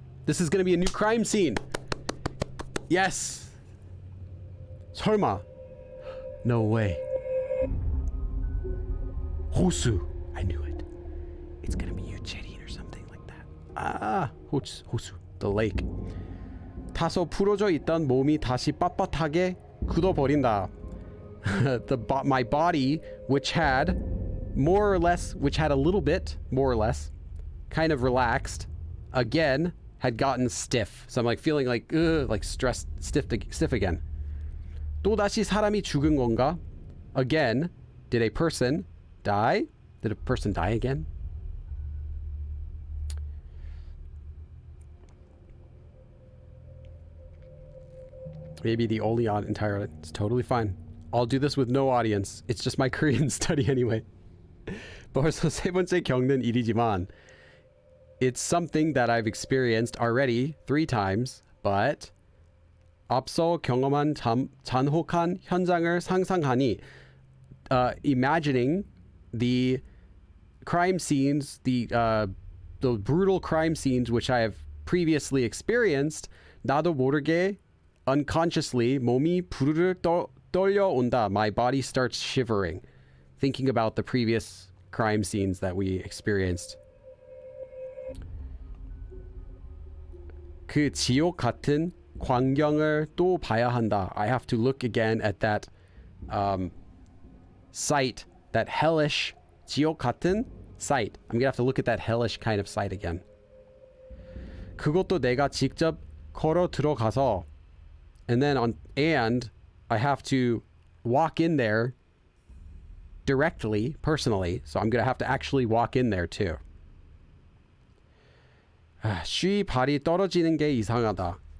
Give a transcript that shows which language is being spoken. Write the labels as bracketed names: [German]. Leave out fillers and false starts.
[English] This is going to be a new crime scene. Yes. [Korean] 설마. [English] No way. 호수. I knew it. It's going to be 유채린 or something like that. 호수. The lake. [Korean] 다소 풀어져 있던 몸이 다시 빳빳하게 굳어버린다. [English] my body, which had more or less, which had a little bit, more or less, kind of relaxed, again, had gotten stiff. So I'm like feeling like, stressed, stiff again. [Korean] 또다시 사람이 죽은 건가? [English] Again, did a person die? Did a person die again? Maybe the only entire, it's totally fine. I'll do this with no audience. It's just my Korean study anyway. [Korean] 벌써 세 번째 겪는 일이지만 [English] it's something that I've experienced already 3 times, but [Korean] 앞서 경험한 잔혹한 현장을 상상하니 [English] imagining the crime scenes, the brutal crime scenes which I have previously experienced, [Korean] 나도 모르게 [English] unconsciously [Korean] 몸이 부르르 떨려온다. [English] My body starts shivering, thinking about the previous crime scenes that we experienced. [Korean] 그 지옥 같은 광경을 또 봐야 한다. [English] I have to look again at that sight, that hellish [Korean] 지옥 같은 [English] sight. I'm gonna have to look at that hellish kind of sight again. [Korean] 그것도 내가 직접 걸어 들어가서 [English] and I have to walk in there directly, personally. So I'm gonna have to actually walk in there too. [Korean] 쉬 발이 떨어지는 게 이상하다.